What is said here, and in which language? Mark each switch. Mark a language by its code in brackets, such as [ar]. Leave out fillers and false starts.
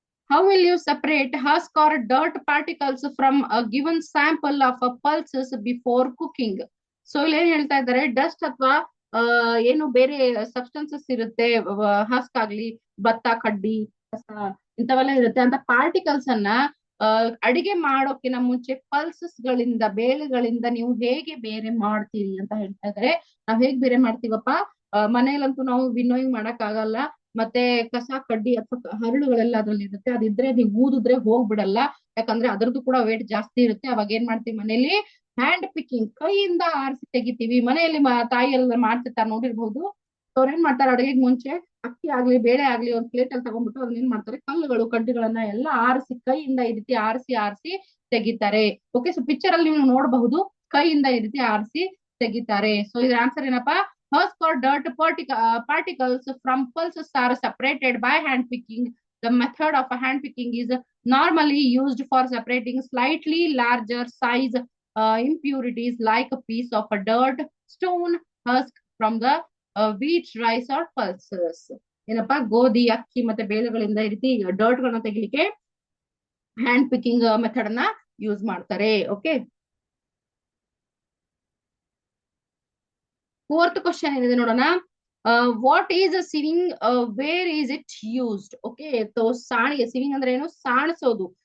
[en] How will you separate husk or dirt particles from a given sample of a pulses before cooking? [kn] So ಇಲ್ಲಿ ಏನ್ ಹೇಳ್ತಾ ಇದ್ದಾರೆ, dust ಅಥವಾ ಏನು ಬೇರೆ ಸಬ್ಸ್ಟೆನ್ಸಸ್ ಇರುತ್ತೆ, ಹಸ್ಕ್ ಆಗ್ಲಿ, ಭತ್ತ, ಕಡ್ಡಿ, ಕಸ ಇಂಥವೆಲ್ಲ ಇರುತ್ತೆ ಅಂತ ಪಾರ್ಟಿಕಲ್ಸ್ ಅನ್ನ ಅಡಿಗೆ ಮಾಡೋಕಿನ ಮುಂಚೆ ಪಲ್ಸಸ್ ಗಳಿಂದ, ಬೇಳೆಗಳಿಂದ ನೀವು ಹೇಗೆ ಬೇರೆ ಮಾಡ್ತೀರಿ ಅಂತ ಹೇಳ್ತಾ ಇದ್ದಾರೆ. ನಾವ್ ಹೇಗ್ ಬೇರೆ ಮಾಡ್ತೀವಪ್ಪ, ಮನೇಲಂತೂ ನಾವು ವಿನ್ನೋಯಿಂಗ್ ಮಾಡಕ್ ಆಗಲ್ಲ. ಮತ್ತೆ ಕಸ ಕಡ್ಡಿ ಅಥವಾ ಹರಳುಗಳೆಲ್ಲ ಅದ್ರಲ್ಲಿ ಇರುತ್ತೆ, ಅದಿದ್ರೆ ನೀವು ಊದಿದ್ರೆ ಹೋಗ್ಬಿಡಲ್ಲ, ಯಾಕಂದ್ರೆ ಅದ್ರದ್ದು ಕೂಡ ವೇಟ್ ಜಾಸ್ತಿ ಇರುತ್ತೆ. ಅವಾಗ ಏನ್ ಮಾಡ್ತೀವಿ ಮನೇಲಿ, ಹ್ಯಾಂಡ್ ಪಿಕ್ಕಿಂಗ್, ಕೈಯಿಂದ ಆರಿಸಿ ತೆಗಿತೀವಿ. ಮನೆಯಲ್ಲಿ ತಾಯಿ ಎಲ್ಲ ಮಾಡ್ತಿರ್ತಾರೆ, ನೋಡಿರ್ಬಹುದು. ಅವ್ರ ಏನ್ ಮಾಡ್ತಾರೆ, ಅಡುಗೆಗೆ ಮುಂಚೆ ಅಕ್ಕಿ ಆಗ್ಲಿ ಬೇಳೆ ಆಗ್ಲಿ ಒಂದ್ ಪ್ಲೇಟ್ ಅಲ್ಲಿ ತಗೊಂಡ್ಬಿಟ್ಟು ಅದನ್ನ ಏನ್ ಮಾಡ್ತಾರೆ, ಕಲ್ಲುಗಳು ಕಡ್ಡಿಗಳನ್ನ ಎಲ್ಲ ಆರಿಸಿ, ಕೈಯಿಂದ ಈ ರೀತಿ ಆರಿಸಿ ಆರಿಸಿ ತೆಗಿತಾರೆ. ಓಕೆ, ಸೊ ಪಿಕ್ಚರ್ ಅಲ್ಲಿ ನೀವು ನೋಡಬಹುದು, ಕೈಯಿಂದ ಈ ರೀತಿ ಆರಿಸಿ ತೆಗಿತಾರೆ. ಸೊ ಇದ್ರ ಆನ್ಸರ್ ಏನಪ್ಪಾ, [en] husk or dirt particles from pulses are separated by hand picking. The method of hand picking is normally used for separating slightly larger size impurities like a piece of a dirt, stone, husk from the wheat, rice or pulses. [kn] ಏನಪ್ಪಾ, ಗೋಧಿ, ಅಕ್ಕಿ ಮತ್ತೆ ಬೇಳೆಗಳಿಂದ ಈ ರೀತಿ dirt ಗಳನ್ನ ತೆಗಿಲಿಕ್ಕೆ hand picking method ಅನ್ನ use ಮಾಡ್ತಾರೆ. ಓಕೆ, ಫೋರ್ತ್ ಕ್ವಶನ್ ಏನಿದೆ ನೋಡೋಣ. [en] What is a sieving, where is it used? Okay, [kn] ಸಾಣಿಗೆ, ಸಿವಿಂಗ್ ಅಂದ್ರೆ ಏನು, ಸಾಣಿಸೋದು.